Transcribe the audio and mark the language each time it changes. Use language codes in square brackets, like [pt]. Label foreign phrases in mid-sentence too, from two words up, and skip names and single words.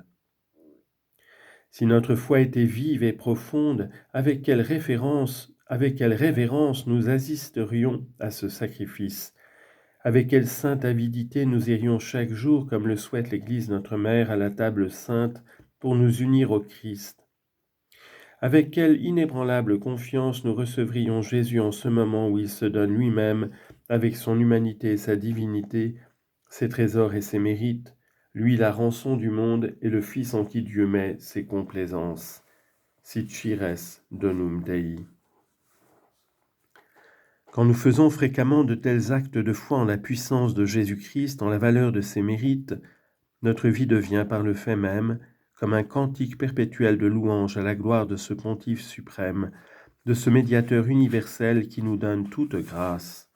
[fr] Si notre foi était vive et profonde, avec quelle révérence nous assisterions à ce sacrifice, avec quelle sainte avidité nous irions chaque jour, comme le souhaite l'Église notre Mère, à la table sainte pour nous unir au Christ. Avec quelle inébranlable confiance nous recevrions Jésus en ce moment où il se donne lui-même, avec son humanité et sa divinité, ses trésors et ses mérites, lui la rançon du monde et le Fils en qui Dieu met ses complaisances. [la] Sit cires donum Dei. [fr] Quand nous faisons fréquemment de tels actes de foi en la puissance de Jésus-Christ, en la valeur de ses mérites, notre vie devient par le fait même comme un cantique perpétuel de louange à la gloire de ce Pontife suprême, de ce médiateur universel qui nous donne toute grâce.